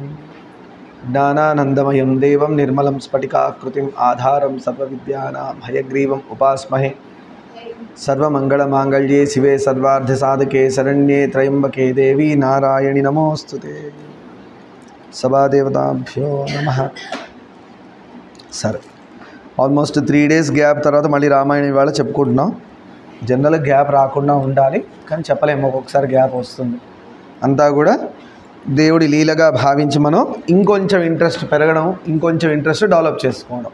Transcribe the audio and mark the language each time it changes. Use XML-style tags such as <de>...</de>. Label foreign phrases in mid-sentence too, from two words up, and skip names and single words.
<sa>ज्ञानानन्दमयं देवं निर्मलं स्फटिकाकृतिम् आधारं सर्वविद्यानां हयग्रीवम् उपास्महे। सर्वमङ्गलमाङ्गल्ये शिवे सर्वार्धसाधके शरण्ये त्र्यम्बके देवी नारायणि नमोऽस्तुते। सभादेवताभ्यो नमः।</sa> <te>సరే ఆల్మోస్ట్ 3 days గ్యాప్ తర్వాత మళ్ళీ రామాయణం ఇవాళ చెప్పుకుంటున్నాం. జనరల్గా గ్యాప్ రాకుండా ఉండాలి, కానీ చెప్పలేము, ఒక్కొక్కసారి గ్యాప్ వస్తుంది. అంతా కూడా దేవుడి లీలగా భావించి మనం ఇంకొంచెం ఇంట్రెస్ట్ పెరగడం, ఇంకొంచెం</te> <en>interest develop</en> <te>చేసుకోవడం.</te>